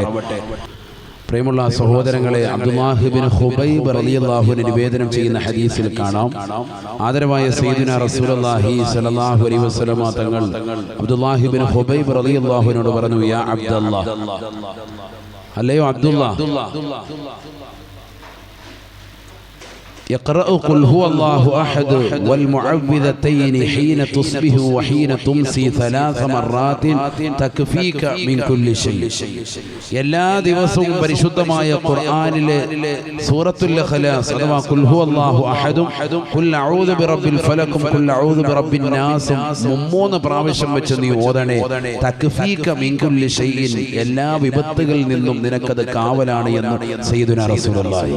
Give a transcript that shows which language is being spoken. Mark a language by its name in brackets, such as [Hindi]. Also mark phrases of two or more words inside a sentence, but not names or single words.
[Malayalam] പ്രിയമുള്ള സഹോദരങ്ങളെ, അബ്ദുല്ലാഹ് ഇബ്നു ഖുബൈബ് [Arabic] رضي الله عنه [Malayalam] നിവേദനം ചെയ്യുന്ന ഹദീസിൽ കാണാം, ആദരവായ [Arabic] سيدنا رسول الله صلى الله عليه وسلم [Malayalam] തങ്ങൾ അബ്ദുല്ലാഹ് ഇബ്നു ഖുബൈബ് [Arabic] رضي الله عنه [Malayalam] പറഞ്ഞു, യാ അബ്ദുല്ലാഹ്, അല്ലയോ അബ്ദുല്ലാഹ്, [Arabic] يقرأ قل هو الله أحد والمعوذتين حين تصبح وحين تمسي 3 مرات تكفيك من كل شيء. [Malayalam] എല്ലാ ദിവസവും പരിശുദ്ധമായ ഖുർആനിലെ സൂറത്തുൽ ഇഖ്ലാസ് അഥവാ ഖുൽ ഹുവല്ലാഹു അഹദും ഖുൽ അഊദു ബിറബ്ബിൽ ഫലഖും ഖുൽ അഊദു ബിറബ്ബിൻ നാസും 3 പ്രാവശ്യം വെച്ച് നീ ഓതണേ. [Arabic] تكفيك من كل شيء, [Malayalam] എല്ലാ വിപത്തുകളിൽ നിന്നും നിനക്കത് കാവലാണ് എന്ന് [Arabic] سيدنا رسول الله.